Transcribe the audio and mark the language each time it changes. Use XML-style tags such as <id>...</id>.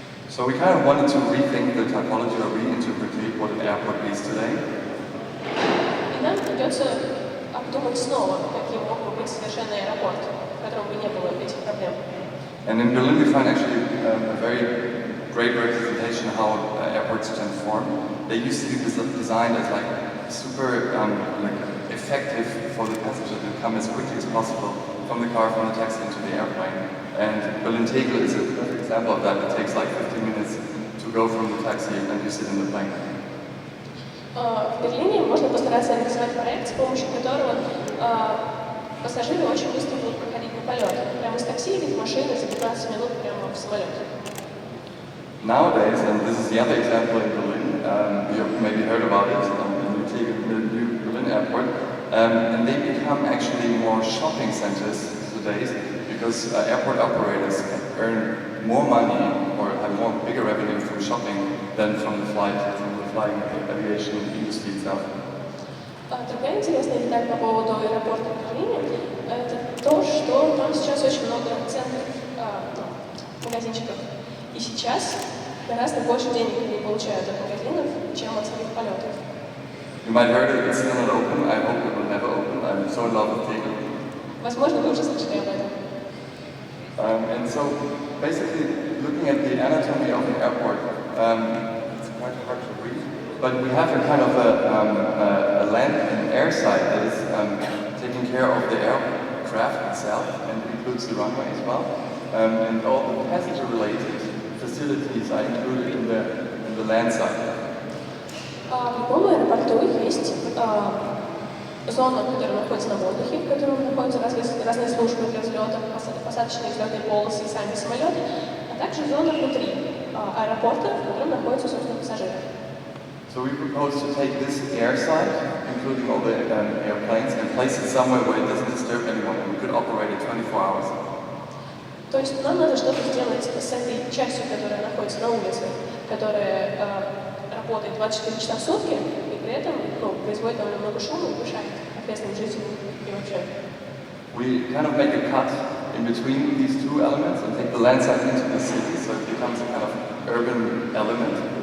<en>So we kind of wanted to rethink the typology or reinterpret what an airport is today.</en> <ru>И нам придется обдумать снова, каким мог бы быть совершенный аэропорт, в котором бы не было этих проблем.</ru> <en>And in Berlin we find actually a very great representation of how airports transform. They used to be designed as like super like effective for the passenger to come as quickly as possible from the car, from the taxi into the airplane. And Berlin-Tegel is a perfect example of that. It takes like 15 minutes to go from the taxi and you sit in the plane.</en> <ru>В Берлине можно постараться реализовать проект, с помощью которого пассажиры очень быстро будут проходить на полет. Прямо из такси или из машины за 15 минут прямо в самолет.</ru> <en>Nowadays, and this is the other example in Berlin, you have maybe heard about it, the new Berlin airport, and they become actually more shopping centers nowadays, because airport operators can earn more money or have more bigger revenue from shopping than from the flying aviation industry itself.</en> <ru>Другая интересная деталь по поводу аэропорта в Берлине – это то, что там сейчас очень много центров, магазинчиков. И сейчас гораздо больше денег они получают от магазинов, чем от самих полетов.</ru> <en>You might heard it, it's still not open. I hope it will never open. I'm so in love with Tegel.</en> <ru>Возможно, вы уже слышали об этом.</ru> <en>And so, basically, looking at the anatomy of an airport, it's quite hard to read. But we have a kind of a land and air side that is taking care of the aircraft itself and includes the runway as well. And all the passenger-related facilities are included in the land side.</en> <ru>В любом аэропорту есть зона, которая находится на воздухе, в которой находятся разные службы для взлета, посадочные взлетные полосы и сами самолеты, а также зона внутри аэропорта, в котором находятся, собственно, пассажиры.</ru> <en>So we propose to take this air side, including all the airplanes, and place it somewhere where it doesn't disturb anyone, and we could operate it 24 hours.</en> <ru>То есть нам надо что-то сделать с этой частью, которая находится на улице, которая работает 24 часа в сутки, и при этом производит довольно много шума и мешает окрестным жителям и вообще.</ru> <en>We kind of make a cut in between these two elements and take the land side into the city, so it becomes a kind of urban element.</en>